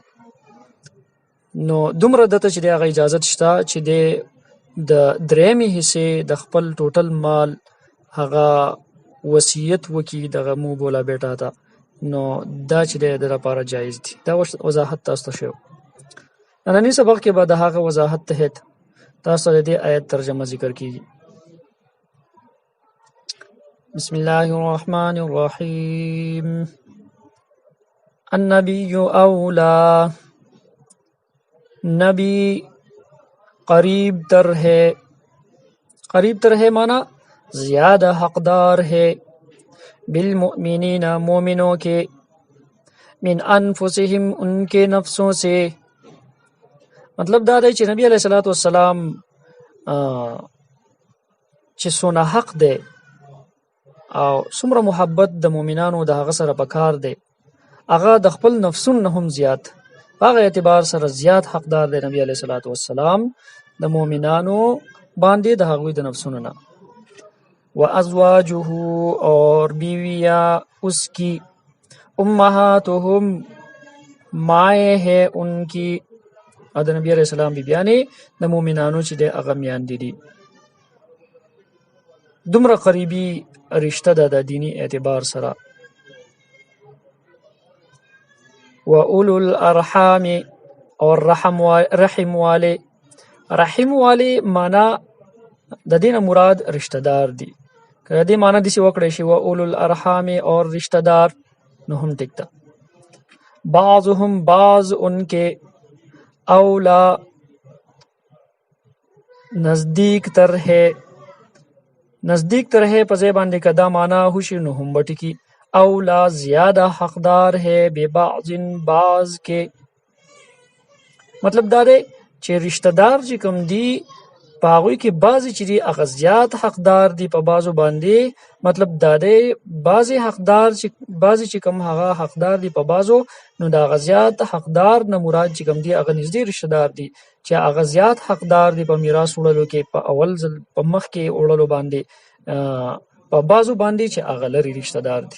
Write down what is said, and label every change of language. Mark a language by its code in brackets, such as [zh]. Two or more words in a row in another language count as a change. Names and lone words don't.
[ps] نو دومره دته چې دی هغه اجازت شته چې دی د درېیمې حصې د خپل ټوټل مال هغه وصیت وکړي دغه مو بولا بیټا ته. نو دا چې دی د لپاره جایز دي. دا وضاحت تاسو ته شو. نننی سبق کې به د هغه وضاحت تحت تاسو ته د دې آیت ترجمه ذکر کیږي. [ar] بسم الله الرحمن الرحیم. النبی اولا، [ur] نبی قریب تر ہے. قریب تر ہے مانا زیادہ حقدار ہے. بالمؤمنین، مومنوں کے. [ar] من انفسهم، [ur] ان کے نفسوں سے. [ps] مطلب دا دی چې نبی [ar] علیہ الصلوۃ والسلام [ps] چې څونه حق دی او څومره محبت د مومنانو د هغه سره پکار دی، هغه د خپل نفسونو نه هم زیات، هغه اعتبار سره زیات حقدار دی نبی [ar] علیہ الصلوۃ والسلام [ps] د مومنانو باندې د هغوی د نفسونو نه. [ar] وازواجه، [ur] اور بیویاں اس کی. امہاتهم، مائیں ہے ان کی. [ps] او د نبی [ar] علیہ السلام [ps] بیبیانې د مومنانو چې دی هغه میاندې دي. دومره قریبي رشته ده د دینی اعتبار سره. [ar] و اولو الارحام، [ur] اور رحم والے. رحم والے [ps] معنا د دې نه مراد رشته دار دي. که دې معنا داسې وکړی شي [ar] و اولو الارحام، [ur] اور رشته دار، [ps] نو هم ټیک ده. [ur] بعضهم، بعض ان کے. اولا، نزدیک تر ہے. نزدیک تر ہے [ps] په ځای باندې که دا معنا وشي نو هم به ټیکي. [ur] اولا، زیادہ حقدار ہے. ببعض، بعض کے. [ps] مطلب دا دی چې رشتہ دار چې کوم دی په هغوی کې بعضې چې دي هغه زیات حقدار دي په بعضو باندې. مطلب دا دی بعضې چې کوم هغه حقدار دي په بعضو، نو د هغه زیات حقدار نه مراد چې کوم دي هغه نږدې رشتہ دار دي چې هغه زیات حقدار دي په میراث وړلو کې، په اول ځل په مخ کې وړلو باندې، په بعضو باندې چې هغه لرې رشتہ دار دي.